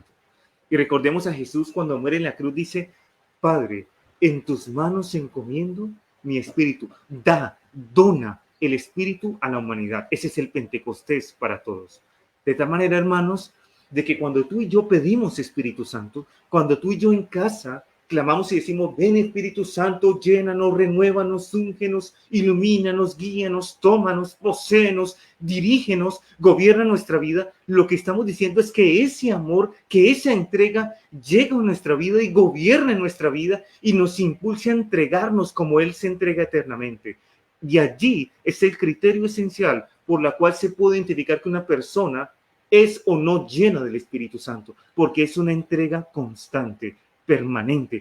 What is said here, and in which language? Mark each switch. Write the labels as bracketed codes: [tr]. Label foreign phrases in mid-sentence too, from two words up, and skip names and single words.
[es] Y recordemos a Jesús cuando muere en la cruz, dice: Padre, en tus manos encomiendo mi espíritu. Dona el espíritu a la humanidad. Ese es el Pentecostés para todos. De tal manera, hermanos, de que cuando tú y yo pedimos Espíritu Santo, cuando tú y yo en casa clamamos y decimos: ven Espíritu Santo, llénanos, renuévanos, úngenos, ilumínanos, guíanos, tómanos, poséenos, dirígenos, gobierna nuestra vida, lo que estamos diciendo es que ese amor, que esa entrega llega a nuestra vida y gobierna en nuestra vida y nos impulsa a entregarnos como Él se entrega eternamente. Y allí es el criterio esencial por la cual se puede identificar que una persona es o no llena del Espíritu Santo, porque es una entrega constante, permanente.